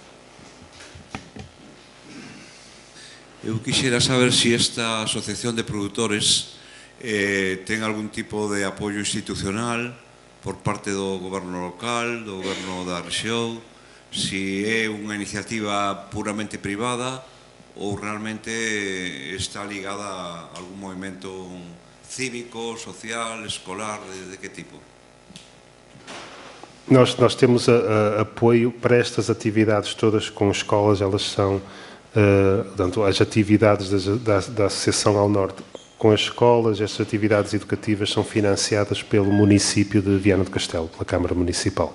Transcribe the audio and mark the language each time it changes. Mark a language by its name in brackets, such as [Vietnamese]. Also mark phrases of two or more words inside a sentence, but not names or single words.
[Galician] Eu quixera saber se esta asociación de produtores ten algún tipo de apoio institucional por parte do goberno local, do goberno da rexión, se é unha iniciativa puramente privada ou realmente está ligada a algún movimento cívico, social, escolar, de que tipo? [Portuguese] Nós temos apoio para estas atividades todas com escolas, elas são, portanto, as atividades da Associação ao Norte com as escolas, estas atividades educativas são financiadas pelo município de Viana do Castelo, pela Câmara Municipal.